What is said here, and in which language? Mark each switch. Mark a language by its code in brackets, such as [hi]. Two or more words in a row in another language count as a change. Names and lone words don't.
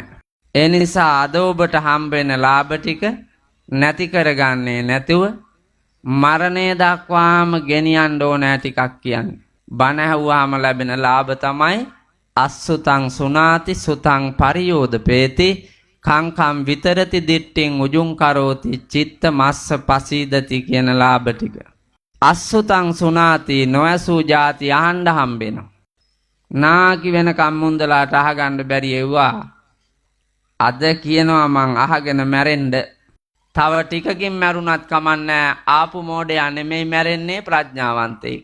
[si] ඒ නිසා අද ඔබට හම්බෙන ලාභ ටික නැති කරගන්නේ නැතුව මරණය දක්වාම ගෙනියන්න ඕන ටිකක් කියන්නේ. බණ ඇහුවාම ලැබෙන ලාභ තමයි [pi] අස්සුතං සුනාති සුතං පරියෝදපේති කංකම් විතරති දිට්ඨින් උජුං කරෝති චිත්ත මස්ස පසීදති [si] කියන ලාභ ටික. [pi] අස්සුතං සුනාති [si] නොඇසූ ಜಾති අහන්න හම්බෙනවා. නාකි වෙන කම්මුන්දලාට අහගන්න බැරි එව්වා. අද කියනවා මං අහගෙන මැරෙන්න. තව ටිකකින් මැරුණත් කමන්නේ ආපු මෝඩයා නෙමෙයි මැරෙන්නේ ප්‍රඥාවන්තයෙක්.